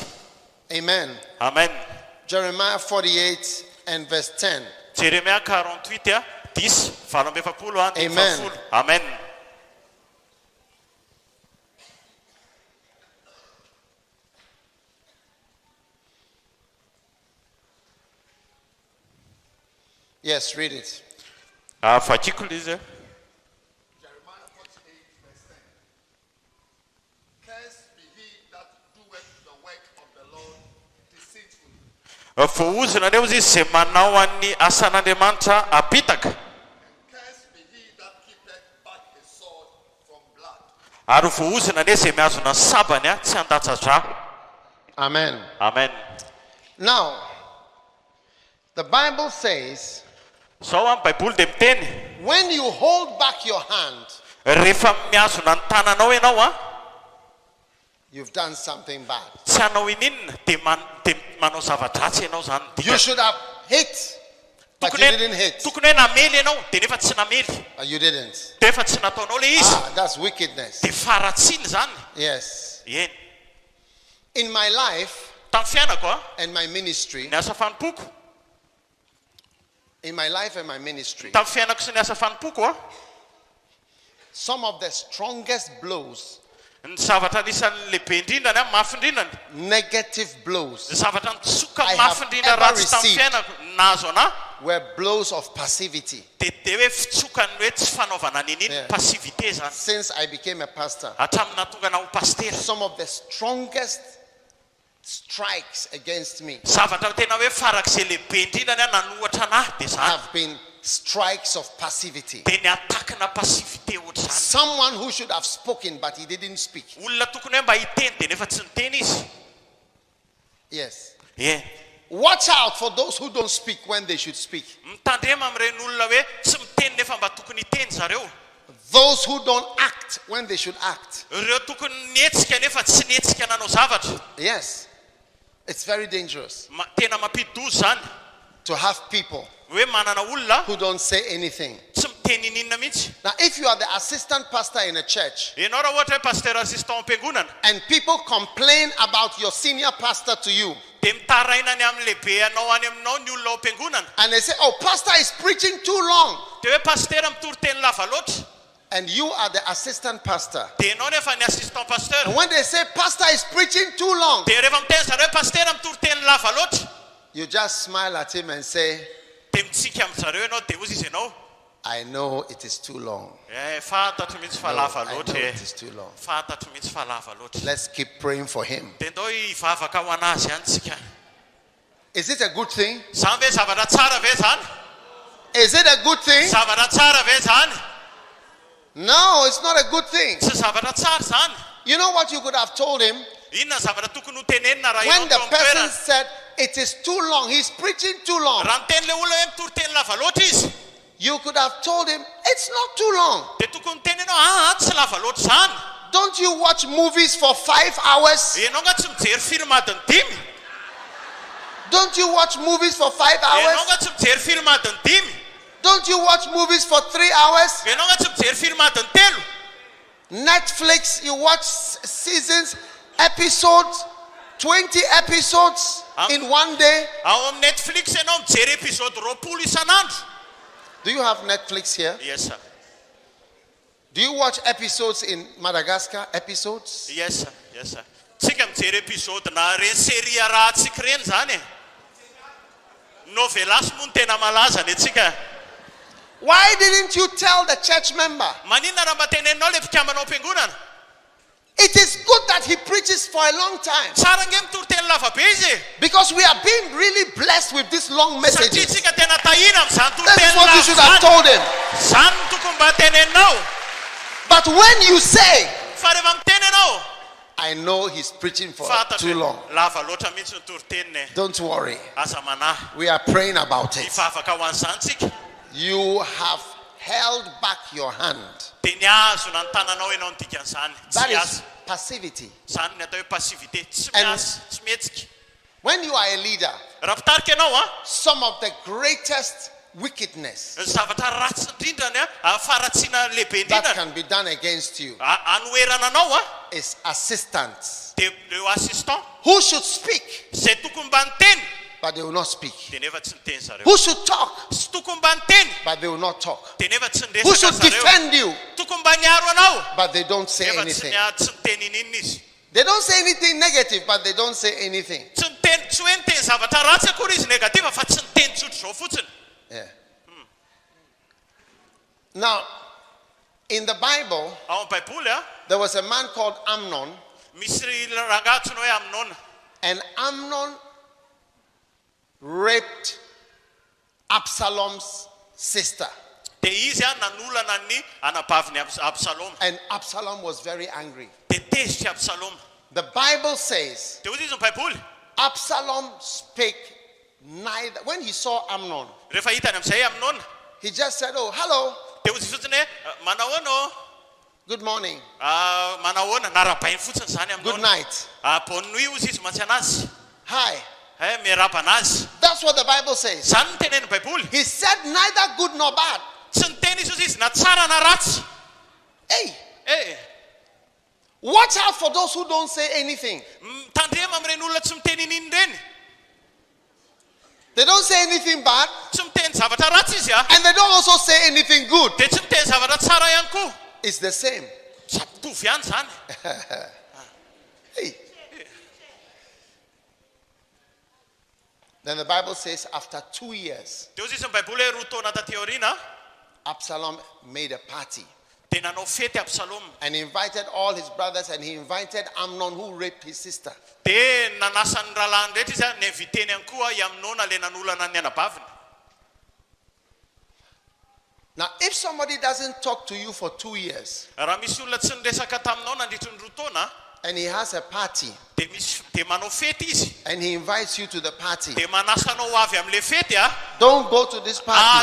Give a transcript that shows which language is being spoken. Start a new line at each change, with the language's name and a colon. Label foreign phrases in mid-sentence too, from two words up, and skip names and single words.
English: Amen. Amen. Jeremiah 48 and verse 10.
Malagasy: Jeremia 48 a 10, valo amby efapolo a,
English: Amen.
Malagasy: efapolo.
English: Amen. Yes, read it.
Malagasy: Vakiko ilay izy.
English: Jeremiah 48 verse 10. Cursed be he that doeth the work of the Lord deceitfully,
Malagasy: Voahozina leo izy izay manao an'ny asan'Andriamanitra apitaka.
English: and cursed be he that keepeth back his sword from blood.
Malagasy: Ary voahozina leo izay mihazona ny sabany a, tsy handatsa-dra.
English: Amen. Amen. Now, the Bible says,
Malagasy: Zao amin'ny baiboly de miteny,
English: when you hold back your hand,
Malagasy: rehefa mihazona ny tananao ianao a,
English: you've done something bad.
Malagasy: tsy hanao ininina, de manao zava-dratsy ianao zany.
English: You should have hit, but you didn't hit.
Malagasy: Tokony hoe namely ianao, de nefa tsy namely.
English: You didn't.
Malagasy: De efa tsy nataonao le izy,
English: That's wickedness.
Malagasy: de faratsiny zany.
English: Yes.
Malagasy: Eny.
English: In my life
Malagasy: Tamin'ny fiainako a,
English: and my ministry,
Malagasy: ny asa fanimpoko.
English: in my life and my ministry,
Malagasy: Tamin'ny fiainako sy ny asa fanimpoko a,
English: some of the strongest blows,
Malagasy: ny zavatra anisan'ny lehibe indrindra ny a, mafy indrindrany.
English: negative blows,
Malagasy: Ny zavatra nitsoka
English: I
Malagasy: mafy
English: have
Malagasy: indrindra
English: ever
Malagasy: ratsy tamin'ny
English: received.
Malagasy: fiainako nahazo ana,
English: were blows of passivity.
Malagasy: de hoe fitsokany hoe tsy fanaovana nininy,
English: Yeah.
Malagasy: passivité zany.
English: Since I became a pastor,
Malagasy: Hatramin'ny natonga na ho pastera.
English: some of the strongest strikes against me
Malagasy: Zavatra tena hoe farak'izay lehibe indrindra ny a nanohatra anahy de zany.
English: have been strikes of passivity.
Malagasy: De ny atakina passivité ohatra zany.
English: Someone who should have spoken but he didn't speak.
Malagasy: Olona tokony hoe mba hiteny de nefa tsy niteny izy.
English: Yes. Yeah. Watch out for those who don't speak when they should speak.
Malagasy: Mitandrema amin'ireny olona hoe tsy miteny nefa mba tokony hiteny zareo.
English: Those who don't act when they should act.
Malagasy: Ireo tokony nietsika nefa tsy nietsika nanao zavatra.
English: Yes. It's very dangerous
Malagasy: Tena mampidi-doza zany.
English: to have people
Malagasy: Hoe manana olona
English: who don't say anything.
Malagasy: tsy miteny ninina mihitsy.
English: Now, if you are the assistant pastor in a church
Malagasy: Ianao raha ohatra hoe
French: pasteur assistant
Malagasy: am-piangonana,
English: and people complain about your senior pastor to you,
Malagasy: de mitaraina ny amin'ny lehibe anao any aminao ny olona ao am-piangonana.
English: and they say, oh, pastor is preaching too long.
Malagasy: De hoe pasteur mitory teny lava loatra.
English: And you are the assistant pastor.
Malagasy: Dia ianao nefa ny
French: assistant pasteur.
English: And when they say pastor is preaching too long,
Malagasy: Dia rehefa miteny zareo pasteur amin'ny toriteny lava loatra,
English: you just smile at him and say,
Malagasy: dia mitsika amin'ny zareo ianao dia ozy izy ianao.
English: I know it is too long.
Malagasy: Fantatro mihitsy fa
English: No,
Malagasy: lava
English: I know
Malagasy: loatra.
English: it is too long.
Malagasy: Fantatro mihitsy fa lava loatra.
English: Let's keep praying for him.
Malagasy: Dia ndao hivavaka ho anazy ihany tsika.
English: Is it a good thing?
Malagasy: Zany ve zavatra tsara ve zany?
English: Is it a good thing?
Malagasy: Zavatra tsara ve zany?
English: No, it's not a good thing.
Malagasy: Tsy zavatra tsara zany.
English: You know what you could have told him?
Malagasy: Inona zavatra tokony ho tenenina raha
English: When
Malagasy: ianao
English: the
Malagasy: teo amin'ny
English: person
Malagasy: toerana?
English: said, it is too long, he's preaching too long,
Malagasy: Raha niten'ilay olona hoe mitoriteny lava loatra izy,
English: you could have told him, it's not too long.
Malagasy: dia tokony teny ianao tsy lava loatra zany.
English: Don't you watch movies for 5 hours?
Malagasy: Ianao nga tsy mijery film adiny 5.
English: Don't you watch movies for 5
Malagasy: Ianao
English: hours?
Malagasy: nga tsy mijery film adiny 5.
English: Don't you watch movies for 3 hours?
Malagasy: Ianao nga tsy mijery film adiny 3.
English: Netflix, you watch seasons, episodes, 20 episodes in one day.
Malagasy: Ao amin'ny Netflix ianao mijery episode 20 isan'andro.
English: Do you have Netflix here? Yes sir. Do you watch episodes in Madagascar? Episodes? Yes sir. Yes sir.
Malagasy: Tsika mijery episode na reny série rahantsika reny zany e. Novelas moa ny tena malaza ny tsika.
English: Why didn't you tell the church member?
Malagasy: Maninona raha mba teneninao le mpikamanao am-piangonana?
English: It is good that he preaches for a long time,
Malagasy: Tsara nge mitoriteny lava be izy.
English: because we are being really blessed with these long
Malagasy: Satria
English: messages.
Malagasy: tsika tena tahina amin'izany
English: That is
Malagasy: toriteny
English: what you should have
Malagasy: lava.
English: told him.
Malagasy: Zany no tokony mba teneninao.
English: But when you say,
Malagasy: Fa rehefa miteny ianao,
English: I know he's preaching for
Malagasy: fantatro
English: too long,
Malagasy: lava loatra mihitsy ny toriteniny.
English: don't worry.
Malagasy: Aza manahy.
English: We are praying about it.
Malagasy: Hivavaka ho an'izany tsika.
English: You have held back your hand.
Malagasy: Dia niazona ny tananao ianao ny dikan'izany.
English: That
Malagasy: Tsy
English: is
Malagasy: aza.
English: passivity.
Malagasy: Zany ny atao hoe passivité. Tsy
English: And-
Malagasy: miasa, tsy mihetsika.
English: When you are a leader,
Malagasy: Raha mpitarika ianao
English: some of the greatest wickedness
Malagasy: zavatra ratsy indrindrany faratsiana lehibe
English: that
Malagasy: indrindrany
English: can be done against you
Malagasy: anoerana anao
English: is assistants
Malagasy: dia leo assistant
English: who should speak,
Malagasy: zay tokony mba niteny
English: but they will not speak.
Malagasy: dia nefa tsy niteny zareo.
English: Who should talk,
Malagasy: Sy tokony mba niteny
English: but they will not talk.
Malagasy: dia nefa tsy
English: Who
Malagasy: niresaka
English: should
Malagasy: zareo.
English: defend you,
Malagasy: Tokony mba niaro anao
English: but they don't say
Malagasy: nefa tsy
English: anything.
Malagasy: tsy niteny inona izy.
English: They don't say anything negative, but they don't say anything.
Malagasy: Tsy niteny tsy hoe niteny zavatra ratsy akory izy negativa fa tsy niteny tsotro zao fotsiny.
English: Yeah. Now, in the Bible,
Malagasy: Ao amin'ny baiboly
English: there was a man called Amnon,
Malagasy: misy rangatsony hoe aminona.
English: and Amnon raped Absalom's sister.
Malagasy: Dia izy nanolana ny anabaviny Absalom.
English: And Absalom was very angry.
Malagasy: Dia tezitra Absalom.
English: The Bible says
Malagasy: Dia ozy izy ny baiboly.
English: Absalom spake neither. When he saw Amnon,
Malagasy: Rehefa hitany amin'izay aminona.
English: he just said, oh, hello,
Malagasy: Dia ozy fotsiny hoe manao ano?
English: good morning,
Malagasy: Manao ahoana? Narabainy fotsiny zany
English: good
Malagasy: aminona.
English: night,
French: Bonne nuit
Malagasy: ozy izy mantsy anazy.
English: hi.
Malagasy: Miaraba anazy.
English: That's what the Bible says.
Malagasy: Zany ny tenen'ny baiboly.
English: He said neither good nor bad.
Malagasy: Tsy niteny izy ozy izy na tsara na ratsy.
English: Hey, watch out for those who don't say anything.
Malagasy: Tandrema amin'ireny olona tsy miteny ininy ireny.
English: They don't say anything bad,
Malagasy: Tsy miteny zavatra ratsy izy
English: and they don't also say anything good.
Malagasy: dia tsy miteny zavatra tsara ihany koa.
English: It's the same.
Malagasy: Tsy mitovy ihany zany.
English: Hey. Then the Bible says after 2 years,
Malagasy: Dia ozy izy ny baiboly hoe roa taona taty aoriana
English: Absalom made a party
Malagasy: dia nanao fety Absalom.
English: and invited all his brothers, and he invited Amnon who raped his sister.
Malagasy: Dia nanasa ny rahalahy rehetra izy nyinviteny ihany koa i aminona le nanolana ny anabaviny.
English: Now, if somebody doesn't talk to you for 2 years
Malagasy: Raha misy olona tsy niresaka taminao nandritry ny roa taona
English: and he has a party
Malagasy: dia manao fety izy
English: and he invites you to the party,
Malagasy: dia manasa anao avy amin'ilay fety
English: don't go to this party.